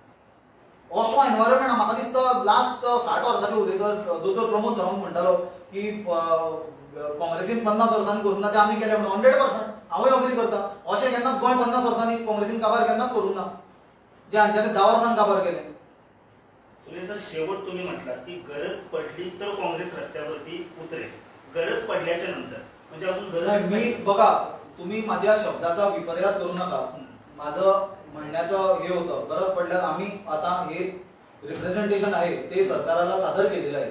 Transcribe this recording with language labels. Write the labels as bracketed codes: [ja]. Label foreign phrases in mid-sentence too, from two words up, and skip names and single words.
[kok] असो एनवायरमेंट म्हाका दिसता लास्ट 60 वर्सांचे उलयता दोतोर प्रमोद सावंत म्हणटालो की काँग्रेसीन 50 वर्सांनी करूं ना, ते आमी केले म्हणून 100%. हांवूय अग्री करता. अशें केन्नाच गोंय 50 वर्सांनी काँग्रेसीन काबार केन्नाच करूं ना, जे हांच्यानी 10 वर्सांनी काबार केले. [mr] सुनील सर, शेवट तुम्ही म्हटलात की गरज पडली तर काँग्रेस रस्त्यावरती उतरेल. गरज पडल्याच्या नंतर म्हणजे अजून गरज मी बघा, तुम्ही माझ्या शब्दाचा विपर्यास करू नका. माझं म्हणण्याचं हे होतं, गरज पडल्यास आम्ही आता हे रिप्रेझेंटेशन आहे ते सरकारला सादर केलेलं आहे.